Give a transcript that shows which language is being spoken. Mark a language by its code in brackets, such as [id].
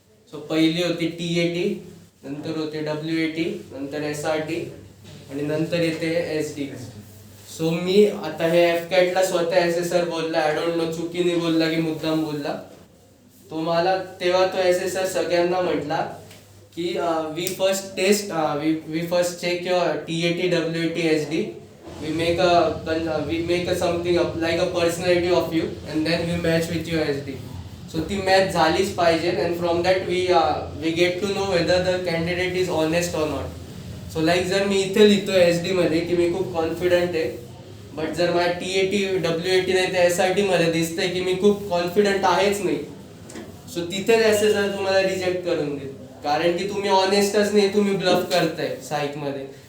[mr] So पहिली होती TAT, नंतर होते WAT, नंतर SRT, आणि नंतर येते SD. सो मी आता हे FCAT स्वतः assessor बोलला, [en] I don't know [mr] चुकीने बोलला की मुद्दाम बोलला तो मला. तेव्हा तो assessor सगळ्यांना म्हटला की [en] we first check your [mr] TAT, WAT, SD. [en] We make a something up like a personality of you, and then we match with your SD. So [mr] ती match झालीच पाहिजे, [en] and from that we get to know whether the candidate is honest or not. [mr] So like जर मी इथे लिहितो SD मध्ये की मी खूप confident आहे, बट जर माझ्या TAT, WAT नाही तर SRT मध्ये दिसतंय की मी खूप कॉन्फिडंट आहेच नाही, सो तिथे assessor तुम्हाला रिजेक्ट करून देईल, कारण की तुम्ही ऑनेस्टच नाही, तुम्ही ब्लफ करताय साईक मध्ये.